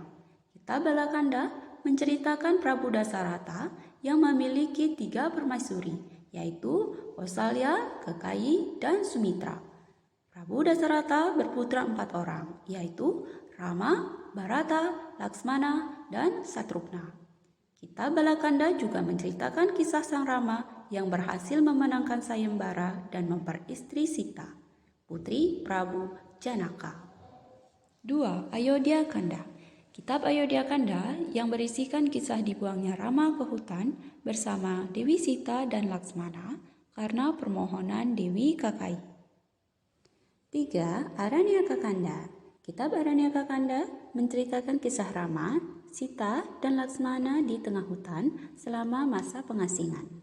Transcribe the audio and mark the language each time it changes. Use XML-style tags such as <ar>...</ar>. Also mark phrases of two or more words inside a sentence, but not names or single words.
<id>Kitab Bala Kanda menceritakan Prabu Dasarata yang memiliki 3 permaisuri, yaitu Kausalya, Kekayi, dan Sumitra. Prabu Dasarata berputra 4 orang, yaitu Rama, Bharata, Laksmana, dan Satrugna. Kitab Bala Kanda juga menceritakan kisah Sang Rama yang berhasil memenangkan sayembara dan memperistri Sita, putri Prabu Janaka. 2. Ayodhya Kanda. Kitab Ayodhya Kanda yang berisikan kisah dibuangnya Rama ke hutan bersama Dewi Sita dan Laksmana karena permohonan Dewi Kekayi. 3. Aranyaka Kanda. Kitab Aranyaka Kanda menceritakan kisah Rama, Sita, dan Laksmana di tengah hutan selama masa pengasingan.</id>